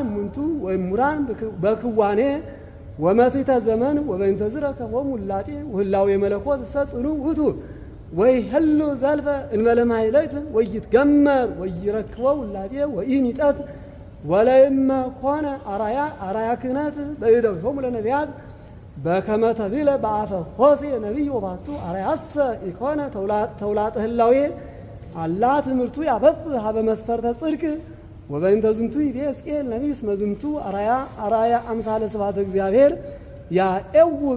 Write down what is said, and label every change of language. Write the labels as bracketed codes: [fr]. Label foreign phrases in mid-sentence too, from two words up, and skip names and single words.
[gez] እሙንቱ ወእሙራን በክዋኔ ወመቲተ ዘመን ወበእንተ ዝረከቦሙ ውላጤ ወህላዌ መለኮት እሰ ጽኑዕ ውእቱ ወይህሉ ዘልፈ እንበለ ማኅሌት ወይትገመር ወይረክቦ ውላጤ ወኢኒጠት ወለእመ ኮነ አራያ ክህነት በእደዊሆሙ ለነቢያት በከመ ተብዕለ በአፈ ሆሴዕ ነቢይ ወባቱ አርአያሰ ኢኮነ ተውላጠ ህላዌ አላ ትምህርቱ ያበጽሕ ሀበ መስፈርተ ጽድቅ ወበእንተ ዝንቱ ይቤ ሕዝቅኤል ነቢይ እስመ ዝንቱ አርአያ አምሳለ ስብሐተ እግዚአብሔር ያኤውቅ